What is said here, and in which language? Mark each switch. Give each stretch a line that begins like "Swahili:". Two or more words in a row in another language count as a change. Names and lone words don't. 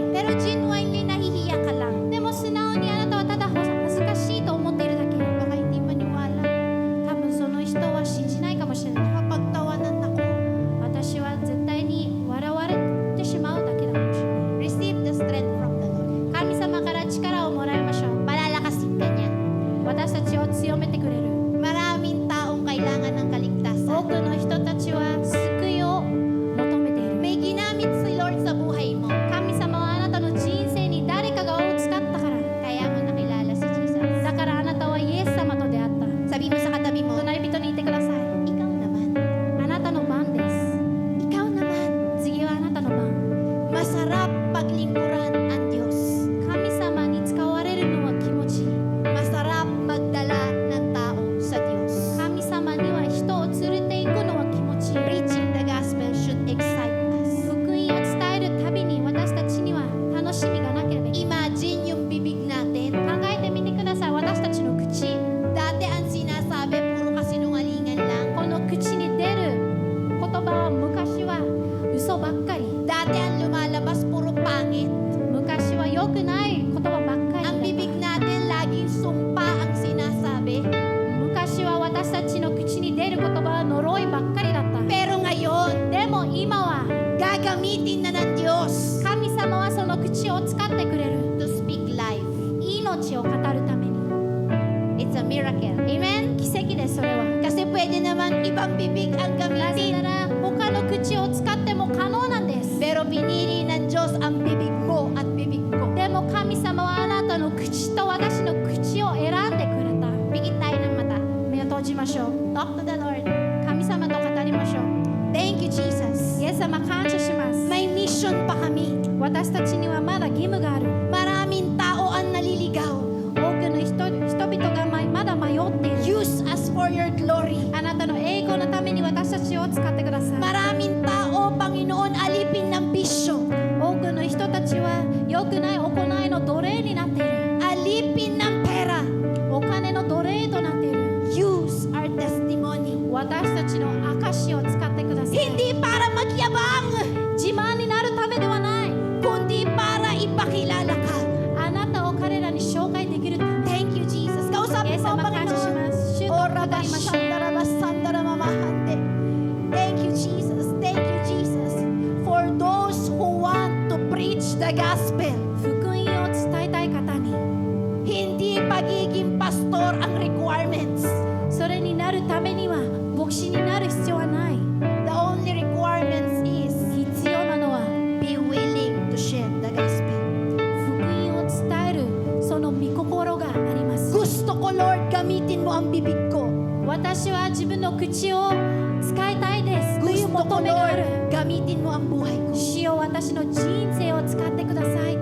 Filipino: pero genuinely nahihiya ka lang.
Japanese: でも素直にあなたはただ恥ずかしいと思っているだけ。
Filipino: Baka hindi maniwala.
Japanese: 多分その人は信じないかもしれない。
Filipino: Kapagtawanan ako.
Japanese: 私は絶対に笑われてしまうだけだかもしれない。
English: Receive the strength from the Lord.
Japanese: 神様から力をもらいましょう。
Filipino: Palalakasin ka niya.
Japanese: 私たちを強めてくれる。
Filipino: Maraming taong kailangan ng
Japanese: 多
Filipino: kaligtasan.
Japanese: くの人たちは救いを求めている。
Filipino: May ginamit si Lord sa buhay mo.
Japanese: 神様はあなたの人生に誰かがを使ったから。
Filipino: Kaya mo nakilala si Jesus.
Japanese: だからあなたはイエス様と出会った。
Filipino: Sabi mo sa katabi mo,
Japanese: 隣人に言ってください。
Filipino: ikaw naman.
Japanese: あなたの番です。
Filipino: Ikaw naman.
Japanese: 次はあなたの番。
Filipino: Masarap paglingkuran ang Diyos.
Japanese: 神様に使われるのは気持ちいい。
Filipino: Masarap magdala ng tao sa Diyos.
Japanese: 神様には人を連れて行くのは気持ちいい。
English: Preaching the gospel should excite us.
Japanese: 福音を伝えるたびに私たちには楽しみがなければいけない。
Filipino: Imagine yung bibig natin.
Japanese: 考えてみてください。私たちの口。
Filipino: Dati ang sinasabi, puro kasinungalingan lang.
Japanese: この口に出る言葉は昔は嘘ばっかり。
Filipino: Dati ang lumalabas, puro pangit.
Japanese: 昔は良くない言葉ばっか
Filipino: Ang
Japanese: り
Filipino: bibig natin, laging sumpa ang sinasabi.
Japanese: 昔は私たちの口に出る言葉は呪いばっかりだった。
Filipino: Pero ngayon,
Japanese: でも今は
Filipino: gagamitin na ng Diyos
Japanese: 神様はその口を使ってくれる。
English: to speak life.
Japanese: 命を語るために。
English: It's a miracle. Amen?
Japanese: 奇跡です、それは。
Filipino: Kasi pwede naman ibang bibig ang
Japanese: なぜ
Filipino: gamitin.
Japanese: なら他の口を使っても可能なんです。
Filipino: Pero pinili ng Diyos ang bibig mo at bibig ko.
Japanese: でも神様はあなたの口と私の口を選んでくれた。
Filipino: Pikit tayo ng mata.
Japanese: 目を閉じましょう。
English: Talk to the Lord.
Japanese: 神様と語りましょう。
English: Thank you, Jesus.
Japanese: イエス様感謝します。
Filipino: May mission pa kami.
Japanese: 私たちにはまだ義務がある。
Filipino: Maraming tao ang naliligaw.
Japanese: 多くの人々がまだ迷っている。
English: Use us for your glory.
Japanese: あなたの栄光のために私たちを使ってください。
Filipino: Maraming tao, Panginoon, alipin ng bisyo.
Japanese: 多くの人たちは良くない行いの奴隷になっている。
Filipino: Alipin ng pera.
Japanese: お金の奴隷となっている。
English: Use our testimony.
Japanese: 私たちの証を使ってください。
Filipino: Hindi para magyabang,
Japanese: 自慢になるためではない。
Filipino: kundi para ipakilala ka.
Japanese: あなたを彼らに紹介できるため。
English: Thank you, Jesus.
Japanese: イ
Filipino: Kausapin
Japanese: エス
Filipino: mo,
Japanese: 様感謝し
Filipino: Panginoon.
Japanese: ます。主と語りましょう。 Orabashandarabashandaramamahante.
English: Thank you, Jesus. Thank you, Jesus. For those who want to preach the gospel,
Japanese: 福音を伝えたい方に、
Filipino: hindi pagiging pastor ang requirements.
Japanese: それになるためには牧師になる必要はない。
English: The only requirements is
Japanese: 必要なのは
English: be willing to share the gospel.
Japanese: 福音を伝えるその御心があります。
Filipino: Gusto ko, Lord, gamitin mo ang bibig ko.
Japanese: 私は自分の口を使いたいですという
Filipino: Gusto ko,
Japanese: 求めがある。
Filipino: Lord, gamitin mo ang buhay ko.
Japanese: 主よ私の人生を使ってくださいと